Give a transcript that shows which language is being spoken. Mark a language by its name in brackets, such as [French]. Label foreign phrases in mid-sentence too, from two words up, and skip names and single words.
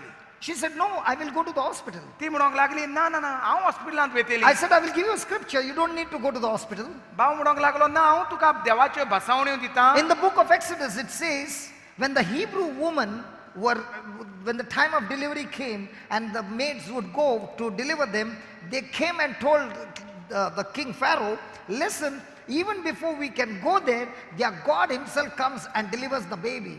[English] She said, no, I will go to the hospital. [Konkani] ती म्हणोंक लागली ना ना ना हांव हॉस्पिटलांत वेतेली [English] I said, I will give you a scripture. You don't need to go to the hospital. [Konkani] भाव म्हणोंक लागलो ना हांव तुका देवाच्यो भासावण्यो दितां [English] In the book of Exodus, it says, when the Hebrew woman when the time of delivery came and the maids would go to deliver them, they came and told the king Pharaoh, listen, even before we can go there, their God himself comes and delivers the baby.